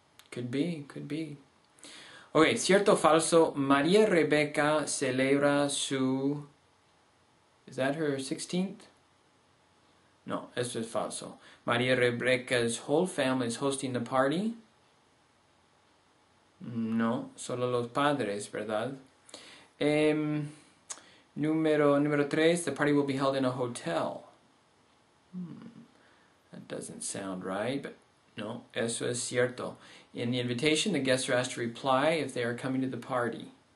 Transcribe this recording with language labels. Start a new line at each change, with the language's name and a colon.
English: Could be. Okay,
Spanish: cierto o falso, María Rebecca celebra su...
English: Is that her 16th? No,
Spanish: esto es falso.
English: María Rebecca's whole family is hosting the party?
Spanish: No, solo los padres, ¿verdad?
English: Número 3, the party will be held in a hotel. That doesn't sound right, but no,
Spanish: eso es cierto.
English: In the invitation, the guests are asked to reply if they are coming to the party.